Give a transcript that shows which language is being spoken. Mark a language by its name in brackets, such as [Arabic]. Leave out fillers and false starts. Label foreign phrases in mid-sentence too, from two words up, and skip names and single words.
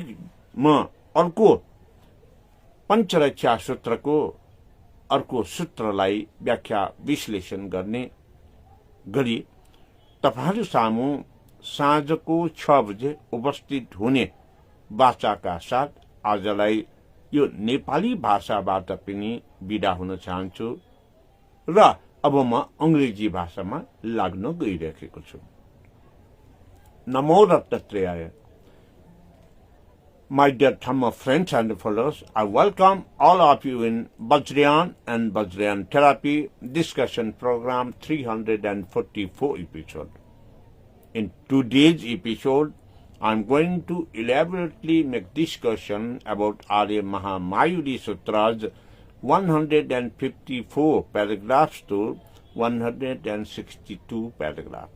[Nepali] म अर्को पञ्चरक्षा सूत्रको अर्को सूत्रलाई व्याख्या विश्लेषण गर्ने गरी तपाईहरु सामु साँझको 6 बजे उपस्थित हुने वाचाका साथ आजलाई यो नेपाली भाषाबाट पनि बिदा हुन चाहन्छु र अब म अंग्रेजी भाषामा लाग्न गइरहेको छु। [Sanskrit] नमो दत्तात्रेयाय। [English] My dear Dhamma friends and followers, I welcome all of you in Vajrayana and Vajrayana Therapy discussion program 344 episode. In today's episode, I am going to elaborately make discussion about Arya Mahamayuri Sutras 154 paragraphs to 162 paragraphs.